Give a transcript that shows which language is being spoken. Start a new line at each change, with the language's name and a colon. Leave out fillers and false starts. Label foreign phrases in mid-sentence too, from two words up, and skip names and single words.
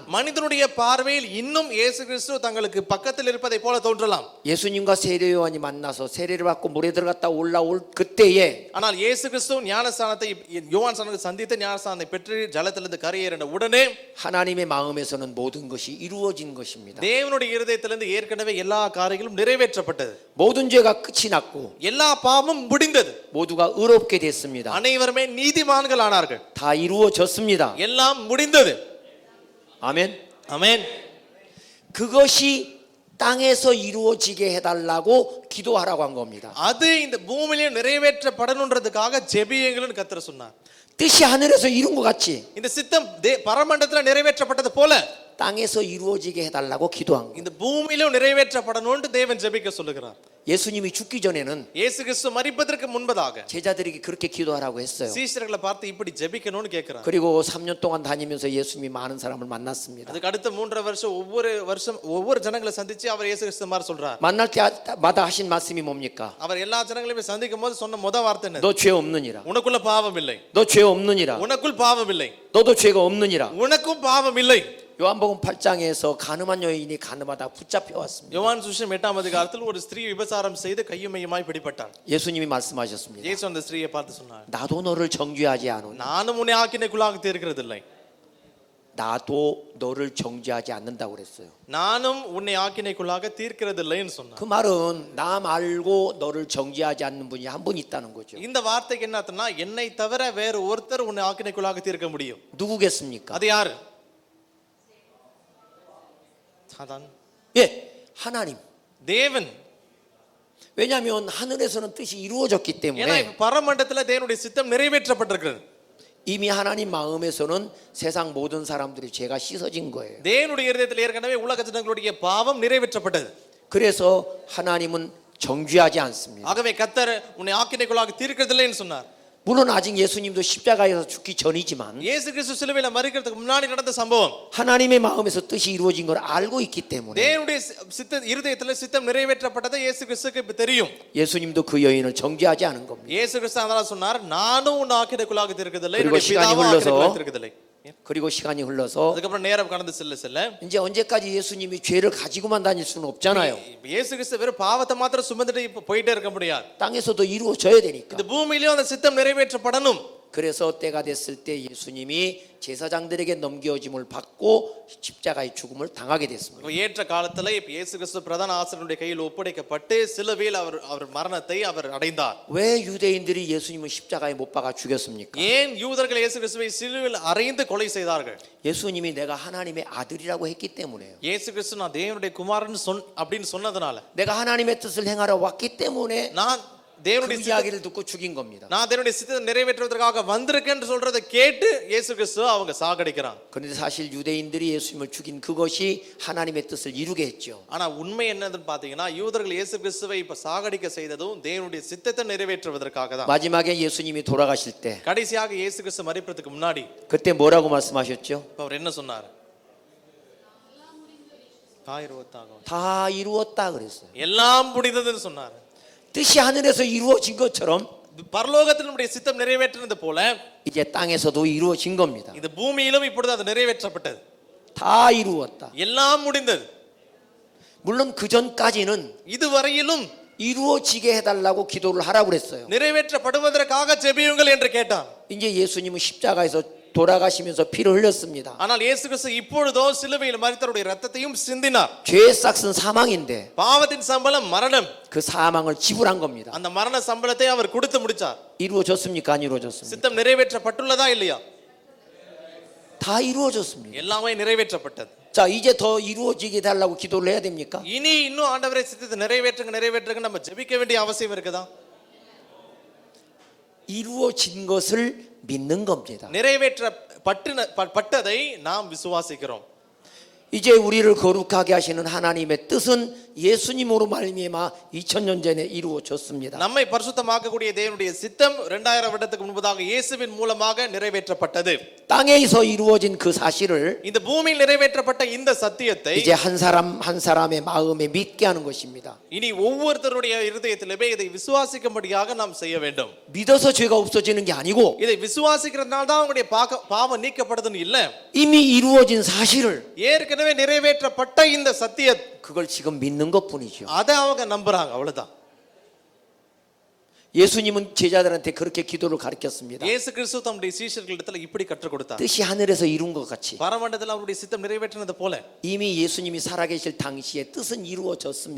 Tamil: மனிதனுடைய பார்வையில் இன்னும் இயேசு கிறிஸ்து தங்களுக்கு பக்கத்தில் இருப்பதை போல தோன்றலாம்.
Korean: 예수님과 세례 요한이 만나서 세례를 받고 물에 들어갔다 올라올 그때에
Tamil: ஆனால் இயேசு கிறிஸ்து ஞானஸ்நானத்தை யோவான் ஸ்நானத்தை சந்தித்து ஞானஸ்நானத்தை பெற்று ஜலத்திலிருந்து கரையேறின உடனே
Korean: 하나님의 마음에서는 모든 것이 이루어진 것입니다.
Tamil: தேவனுடைய இருதயத்திலிருந்து ஏற்கனவே எல்லா காரியங்களும் நிறைவேற்றப்பட்டது.
Korean: 모든 죄가 끝이 났고
Tamil: எல்லா பாவமும் முடிந்தது.
Korean: 모두가 의롭게 됐습니다.
Tamil: அனைவருமே நீதிமான்கள் ஆனார்கள்.
Korean: 다 이루어졌습니다.
Tamil: எல்லாம் முடிந்தது.
Korean: 아멘.
Tamil: ஆமென்.
Korean: 그것이 땅에서 이루어지게 해달라고 기도하라고 한 겁니다.
Tamil: அது இந்த பூமியிலே நிறைவேற்றப்படணுன்றதுக்காக ஜெபியுங்கள்னு கர்த்தர் சொன்னார்.
Korean: 뜻이 하늘에서 이룬 것 같이
Tamil: இந்த சித்தம் பரமண்டலத்தில் நிறைவேற்றப்பட்டது போல
Korean: 땅에서 이루어지게 해달라고 기도한 거예요.
Tamil: இந்த பூமியிலும் நிறைவேற்றப்படணும்னு தேவன் ஜெபிக்க சொல்லுகிறார்.
Korean: 예수님이 죽기 전에는
Tamil: இயேசு கிறிஸ்து மரிப்பதற்கு முன்பதாக
Korean: 제자들에게 그렇게 기도하라고 했어요.
Tamil: சீஷர்களை பார்த்து இப்படி ஜெபிக்கணும்னு கேட்கிறார்.
Korean: 그리고 3년 동안 다니면서 예수님이 많은 사람을 만났습니다.
Tamil: அதுக்கு அடுத்த 3.5 வருஷம் ஒவ்வொரு ஜனங்களை சந்திச்சு அவர் இயேசு கிறிஸ்து மாதிரி சொல்றார்.
Korean: 만날 때마다 하신 말씀이 뭡니까?
Tamil: அவர் எல்லா ஜனங்களையும் சந்திக்கும் போது சொன்ன முத வார்த்தை என்ன?
Korean: 너 죄 없느니라.
Tamil: உனக்குள்ள பாவம் இல்லை.
Korean: 너 죄 없느니라.
Tamil: உனக்குள் பாவம் இல்லை.
Korean: 너도 죄가 없느니라.
Tamil: உனக்கும் பாவம் இல்லை.
Korean: 요한복음 8장에서 가늠한 여인이 가늠하다 붙잡혀 왔습니다.
Tamil: யோவான் சுவிசேஷம் 8ஆம் அதிகாரத்தில் ஒரு ஸ்திரீ விபசாரம் செய்து கையுமையுமாய் பிடிபட்டாள்.
Korean: 예수님이 말씀하셨습니다.
Tamil: இயேசு அந்த ஸ்திரீயை பார்த்து சொன்னார்,
Korean: 나도 너를 정죄하지 않으니
Tamil: நானும் உன்னை ஆக்கினைக்குள்ளாக தீர்க்கிறதில்லை.
Korean: 나도 너를 정죄하지 않는다고 그랬어요.
Tamil: நானும் உன்னை ஆக்கினைக்குள்ளாக தீர்க்கிறதில்லைன்னு சொன்னார்.
Korean: 그 말은 나 말고 너를 정죄하지 않는 분이 한 분 있다는 거죠.
Tamil: இந்த வார்த்தைக்கு என்ன அர்த்தம்னா, என்னை தவிர வேற ஒருத்தர் உன்னை ஆக்கினைக்குள்ளாக தீர்க்க முடியும்.
Korean: 누구겠습니까?
Tamil: அது யாரு?
Korean: 사단. 예, 하나님.
Tamil: தேவன்.
Korean: 왜냐하면 하늘에서는 뜻이 이루어졌기
Tamil: ஏன்னா
Korean: 때문에
Tamil: பரமண்டலத்துல தேவனுடைய சித்தம் நிறைவேற்றப்பட்டிருக்கிறது.
Korean: 이미 하나님 마음에서는 세상 모든 사람들의 죄가 씻어진 거예요.
Tamil: தேவனுடைய இருதயத்தில் ஏற்கனவே உலக ஜனங்களுடைய பாவம் நிறைவேற்றப்பட்டது.
Korean: 그래서 하나님은 정죄하지 않습니다.
Tamil: ஆகவே கர்த்தர் உன்னை ஆக்கினைக்குள்ளாக தீர்க்கிறதில்லைன்னு சொன்னார்.
Korean: 물론 아직 예수님도 십자가에서 죽기 전이지만
Tamil: இயேசு கிறிஸ்து சிலுவையில மரிக்கிறதுக்கு முன்னாடி நடந்த சம்பவம்.
Korean: 하나님의 마음에서 뜻이 이루어진 걸 알고 있기 때문에
Tamil: தேவனுடைய இருதயத்துல சித்தம் நிறைவேற்றப்பட்டதை இயேசு கிறிஸ்துக்கு இப்ப தெரியும்.
Korean: 예수님도 그 여인을 정죄하지 않은 겁니다.
Tamil: இயேசு கிறிஸ்து அதனால சொன்னார், நானும் உன் ஆக்கினைக்குள்ளாக தீர்க்கிறதில்லை,
Korean: 그리고
Tamil: என்னுடைய
Korean: 시간이
Tamil: பிதாவும்
Korean: 흘러서
Tamil: ஆக்கினைக்குள்ளாக தீர்க்கிறதில்லை.
Korean: 그리고 시간이 흘러서
Tamil: அதுக்கப்புறம் நேரம் கடந்து செல்ல
Korean: 이제 언제까지 예수님이 죄를 가지고만 다닐 수는 없잖아요.
Tamil: இயேசு கிறிஸ்து வெறும் பாவத்தை மாத்திரம் சுமந்துட்டு இப்ப போயிட்டே இருக்க முடியாது.
Korean: 땅에서도 이루어져야 되니까.
Tamil: இந்த பூமியிலும் அந்த சித்தம் நிறைவேற்றப்படணும்.
Korean: 그래서 때가 됐을 때 예수님이 제사장들에게 넘겨짐을 받고 십자가의 죽음을 당하게 됐습니다.
Tamil: இப்ப ஏற்ற காலத்துல இப்ப இயேசு கிறிஸ்து பிரதான ஆசாரியனுடைய கையில் ஒப்படைக்கப்பட்டு சிலுவையில் அவர் மரணத்தை அவர் அடைந்தார்.
Korean: 왜 유대인들이 예수님을 십자가에 못 박아 죽였습니까?
Tamil: ஏன் யூதர்கள் இயேசு கிறிஸ்துவை சிலுவையில் அறைந்து கொலை செய்தார்கள்?
Korean: 예수님이 내가 하나님의 아들이라고 했기 때문에요.
Tamil: இயேசு கிறிஸ்து நான் தேவனுடைய குமாரன் அப்படின்னு சொன்னதுனால,
Korean: 내가 하나님의 뜻을 행하러 왔기 때문에
Tamil: நான்
Korean: 그
Tamil: தேவனுடைய
Korean: 이야기를 듣고 죽인 겁니다.
Tamil: நான் தேவனுடைய சித்தத்தை நிறைவேற்றுவதற்காக வந்திருக்கேன்னு சொல்றதை கேட்டு இயேசு கிறிஸ்து அவங்க சாகடிக்கிறாங்க.
Korean: 그런데 사실 유대인들이 예수님을 죽인 그것이 하나님의 뜻을 이루게 했죠.
Tamil: ஆனா உண்மை என்னன்னு பாத்தீங்கன்னா, யூதர்கள் இயேசு கிறிஸ்துவை இப்ப சாகடிக்க செய்ததும் தேவனுடைய சித்தத்தை நிறைவேற்றுவதற்காக தான்.
Korean: 마지막에 예수님이 돌아가실 때
Tamil: கடைசியாக இயேசு கிறிஸ்து மரிப்பதற்கு முன்னாடி
Korean: 그때 뭐라고 말씀하셨죠?
Tamil: அவர் என்ன சொன்னார்?
Korean: 다 이루었다 그랬어요.
Tamil: எல்லாம் முடிந்ததுன்னு சொன்னார்.
Korean: 뜻이 하늘에서 이루어진 것처럼
Tamil: பரலோகத்தில் நம்முடைய சித்தம் நிறைவேற்றினது போல
Korean: 이제 땅에서도 이루어진 겁니다.
Tamil: இந்த பூமியிலும் இப்பொழுது அது நிறைவேற்றப்பட்டது.
Korean: 다 이루었다.
Tamil: எல்லாம் முடிந்தது.
Korean: 물론 그 전까지는
Tamil: இதுவரையிலும்
Korean: 이루어지게 해달라고 기도를 하라고 그랬어요.
Tamil: நிறைவேற்றப்படுவதற்காக ஜெபியுங்கள் என்று கேட்டார்.
Korean: 이제 예수님은 십자가에서 돌아가시면서 피를 흘렸습니다.
Tamil: ஆனால் இயேசு கிறிஸ்து இப்பொழுதோ சிலுவையில் மரித்தவருடைய இரத்தத்தையும் சிந்தினார்.
Korean: 죄의 싹은 사망인데
Tamil: பாவத்தின் சம்பளம் மரணம்.
Korean: 그 사망을 지불한 겁니다.
Tamil: அந்த மரண சம்பளத்தை அவர் கொடுத்து முடிச்சார்.
Korean: 이루어졌습니까? 안 이루어졌습니까?
Tamil: சித்தம் நிறைவேற்றப்பட்டுள்ளதா இல்லையா?
Korean: 다 이루어졌습니다.
Tamil: எல்லாமே நிறைவேற்றப்பட்டது.
Korean: 자, 이제 더 이루어지게 달라고 기도를 해야 됩니까?
Tamil: இனி இன்னும் ஆண்டவரே சித்தத்தை நிறைவேற்றுங்க நம்ம ஜெபிக்க வேண்டிய அவசியம் இருக்குதா?
Korean: 이루어진 것을 믿는 겁니다.
Tamil: நிறைவேற்றப்பட்டதை நாம் விசுவாசிக்கிறோம்.
Korean: 이제 우리를 거룩하게 하시는 하나님의 뜻은 예수님으로 말미암아 2000년 전에 이루어졌습니다.
Tamil: நம்மை பரிசுத்தமாக்கக்கூடிய தேவனுடைய சித்தம் 2000 வருடத்துக்கு முன்பதாக இயேசுவின் மூலமாக நிறைவேற்றப்பட்டது.
Korean: 땅에서 이루어진 그 사실을
Tamil: இந்த பூமியில் நிறைவேற்றப்பட்ட இந்த சத்தியத்தை
Korean: 이제 한 사람 한 사람의 마음에 믿게 하는 것입니다.
Tamil: இனி ஒவ்வொருத்தருடைய இருதயத்திலுமே இதை விசுவாசிக்கும்படியாக நாம் செய்ய வேண்டும்.
Korean: 믿어서 죄가 없어지는 게 아니고
Tamil: இதை விசுவாசிக்கிறதுனால தான் அவங்களுடைய பாவம் நீக்கப்படுதுன்னு இல்ல.
Korean: 이미 이루어진 사실을
Tamil: ஏற்கனவே நிறைவேற்றப்பட்ட இந்த சத்தியம்
Korean: 그걸 지금 믿는 것뿐이죠.
Tamil: அதை அவங்க நம்புறாங்க, அவ்வளவுதான்.
Korean: 예수님은 제자들한테 그렇게 기도를 가르쳤습니다.
Tamil: இயேசு கிறிஸ்து தம்முடைய சீஷர்களிடத்துல இப்படி கற்றுக் கொடுத்தார்.
Korean: 뜻이 하늘에서 이룬 것 같이
Tamil: பரமண்டலத்தில் அவருடைய சித்தம் நிறைவேற்றினது போல
Korean: 이미 예수님이 살아계실 당시에 뜻은 이루어졌습니다.